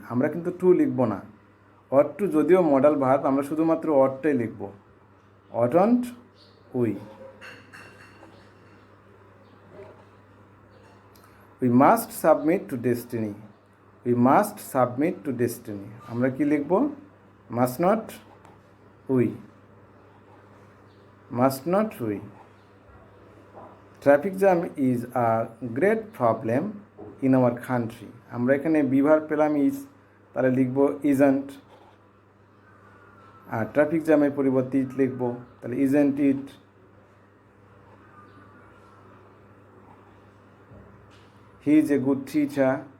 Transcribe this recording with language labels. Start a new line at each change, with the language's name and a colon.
Bangla: আমরা কিন্তু টু লিখব না। ought to যদিও মডেল ভার্ব, আমরা শুধুমাত্র ought-টাই লিখব,
English: oughtn't we। We must submit to destiny. We must submit to destiny.
Bangla: আমরা কি লিখব,
English: must not we। must not we। Traffic jam is a great problem in our country.
Bangla: আমরা এখানে be verb পেলাম is, তাহলে লিখব isn't। আর ট্রাফিক জ্যামের পরিবর্তে ইট লিখব, তাহলে
English: isn't it। He is a good teacher.